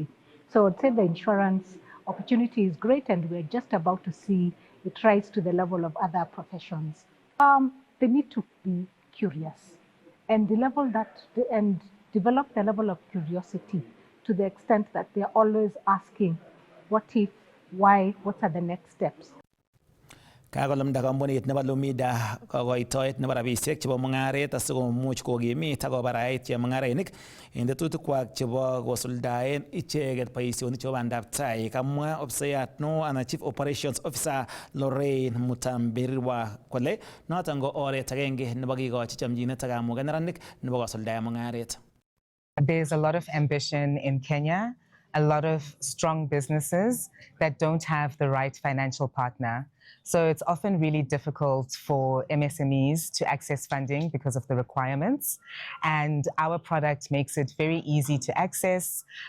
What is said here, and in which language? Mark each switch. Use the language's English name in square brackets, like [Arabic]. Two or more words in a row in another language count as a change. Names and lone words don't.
[English] So I'd say the insurance opportunity is great, and we're just about to see it rise to the level of other professions. They need to be curious and develop the level of curiosity to the extent that they're always asking, what if, why, what are the next steps? [Kalenjin] Kakolumda kampunit nebo Lumida kokoitoet nebo rabisiek chebo mung'aret asikomuch kokimit ak kobarait chemung'arainik en tetutikwak chebo kosuldaen icheket boisionik chebo bandab tai. Kamwa ofisayat neo anan [English] Chief Operations Officer [Kalenjin] Lorraine Mutambirwa kole noton ko oret agenge nebo kikochi chamchinet ak kamuget neranik nebo kosuldaen mung'aret. [English] There's a lot of ambition in Kenya, a lot of strong businesses that don't have the right financial partner. So it's often really difficult for MSMEs to access funding because of the requirements. And our product makes it very easy to access.